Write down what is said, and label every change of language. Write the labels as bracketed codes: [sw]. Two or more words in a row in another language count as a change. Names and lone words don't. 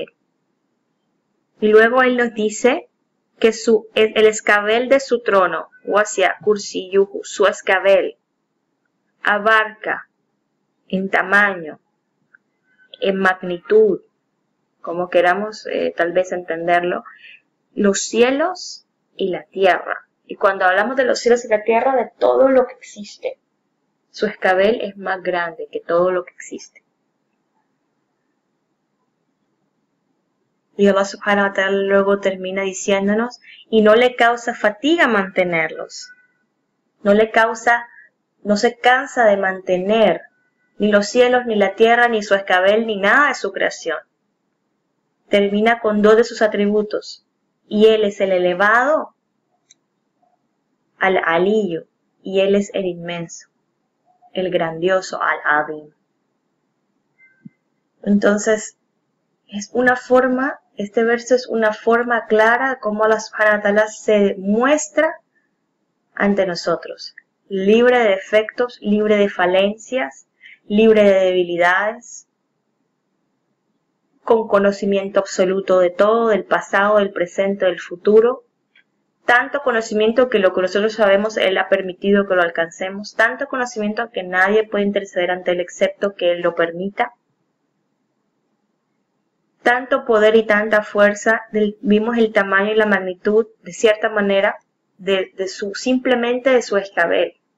[es] Y luego Él nos dice que el escabel de su trono, [ar] وسع كرسيه, [es] su escabel, abarca en tamaño, en magnitud, como queramos tal vez entenderlo, los cielos y la tierra. Y cuando hablamos de los cielos y la tierra, de todo lo que existe, su escabel es más grande que todo lo que existe. Y Allah [ar] سبحانه وتعالى [es] luego termina diciéndonos, y no le causa fatiga mantenerlos. No se cansa de mantener ni los cielos, ni la tierra, ni su escabel, ni nada de su creación. Termina con dos de sus atributos, y Él es el elevado, al-Aliyu, y Él es el inmenso, el grandioso, al-Azim. Entonces, este verso es una forma clara de cómo Allah [ar] سبحانه وتعالى [es] se muestra ante nosotros, libre de defectos, libre de falencias, libre de debilidades, con conocimiento absoluto de todo, del pasado, del presente, del futuro, tanto conocimiento que lo que nosotros sabemos Él ha permitido que lo alcancemos, tanto conocimiento que nadie puede interceder ante Él excepto que Él lo permita, tanto poder y tanta fuerza, vimos el tamaño y la magnitud, de cierta manera, simplemente de su escabel.